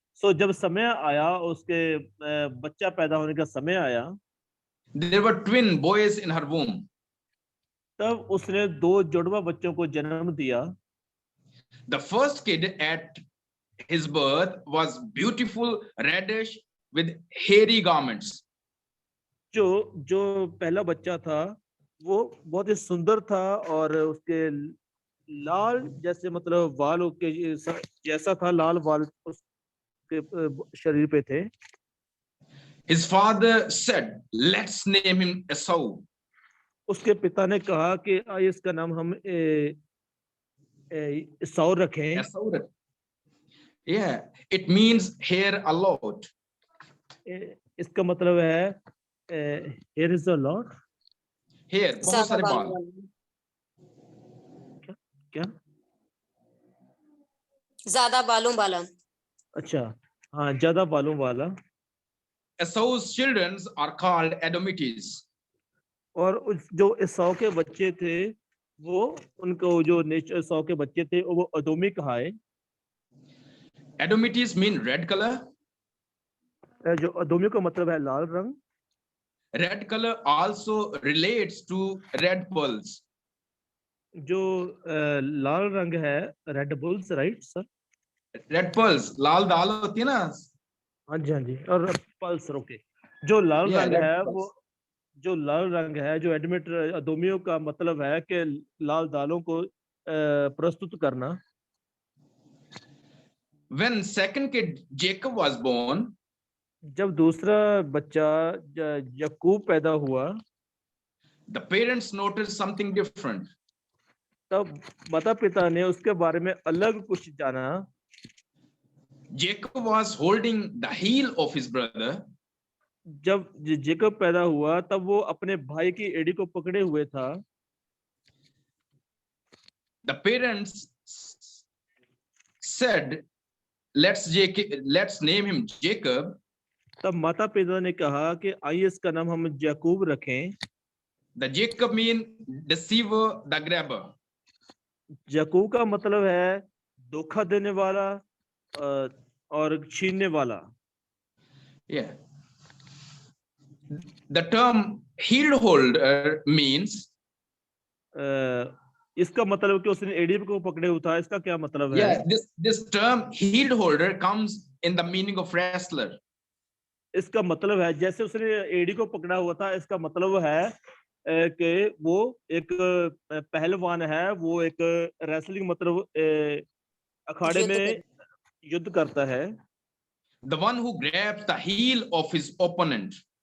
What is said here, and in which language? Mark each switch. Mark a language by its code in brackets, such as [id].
[hi] So जब समय आया, उसके बच्चा पैदा होने का समय आया, [en] There were twin boys in her womb. [hi] तब उसने 2 जुड़वा बच्चों को जन्म दिया। [en] The first kid at his birth was beautiful, reddish, with hairy garments. [hi] जो पहला बच्चा था वो बहुत ही सुंदर था और उसके लाल जैसे मतलब बाल के जैसा था, लाल बाल उसके शरीर पे थे। [en] His father said, let's name him Esau. [hi] उसके पिता ने कहा कि आइए इसका नाम हम ईसाऊ रखें। [en] Esau. Yeah, it means hair a lot. [hi] इसका मतलब है [en] here is a lot, [hi] Hair, बहुत सारे बाल। क्या ज्यादा बालों वाला। अच्छा, हाँ, ज्यादा बालों वाला। [en] Esau's children are called Edomites. [hi] और जो ईसाऊ के बच्चे थे वो उनको जो ईसाऊ के बच्चे थे वो अदोमी कहाए। [en] Edomites mean red color. [hi] जो अदोमी का मतलब है लाल रंग। [en] Red color also relates to red bulls. [hi] जो लाल रंग है [en] Red bulls, right sir? Red pearls, [hi] लाल दाल होती है ना? हाँ जी, हाँ जी। और पल्स, ओके। जो लाल [en] Yeah, [hi] रंग [en] red [hi] है [en] pearls. [hi] वो जो लाल रंग है जो एडमिट अदोमियों का मतलब है कि लाल दालों को प्रस्तुत करना। [en] When second kid Jacob was born, [hi] जब दूसरा बच्चा याकूब पैदा हुआ, [en] the parents noticed something different. [hi] तब माता पिता ने उसके बारे में अलग कुछ जाना। [en] Jacob was holding the heel of his brother. [hi] जब जेकब पैदा हुआ तब वो अपने भाई की एड़ी को पकड़े हुए था। [en] The parents said, let's name him Jacob. [hi] तब माता पिता ने कहा कि आइए इसका नाम हम याकूब रखें। [en] The Jacob mean deceiver, the grabber. [hi] याकूब का मतलब है धोखा देने वाला और छीनने वाला। [en] Yeah. The term heel holder means, [hi] इसका मतलब कि उसने एड़ी को पकड़े हुआ था, इसका क्या मतलब है? [en] yeah, this term heel holder comes in the meaning of wrestler. [hi] इसका मतलब है जैसे उसने एड़ी को पकड़ा हुआ था, इसका मतलब है कि वो एक पहलवान है, वो एक रेसलिंग मतलब अखाड़े में युद्ध करता है। [en] The one who grabs the heel of his opponent.